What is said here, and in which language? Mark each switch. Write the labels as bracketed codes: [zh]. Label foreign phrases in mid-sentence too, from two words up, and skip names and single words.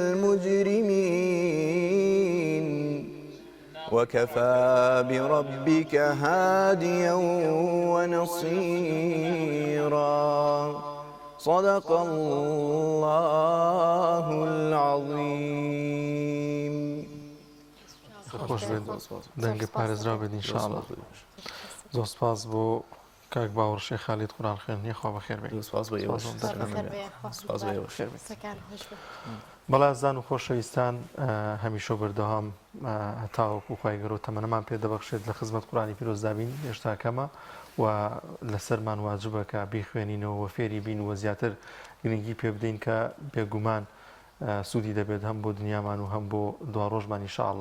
[ar] المجرمين وكفى بربك هاديا ونصيرا صدق الله العظيم [ckb] خۆش بێت دەنگە پارێزرا بێت ئینشاءالله زۆر سپاس بۆ کاک باوەڕشێ خالید قورئان خوێندنی خوا بەخێر بێت سپاس بە ئێوەش سپاس بە ئێوەش بەڵا زان و خۆشەویستان هەمیشە بەردەوام هەتاوەکو خوای گەورە تەمەنەمان پێ دەبەخشێت لە خزمەت قورئانی پیرۆزدابین هێشتا کەمە و لەسەرمان واجبە کە بیخوێنینەوە و فێری بین و زیاتر گرنگی پێ بدەین کە بێگومان سوودی دەبێت هەم بۆ دنیامان و هەم بۆ دوا ڕۆژمان ئینشاءالله.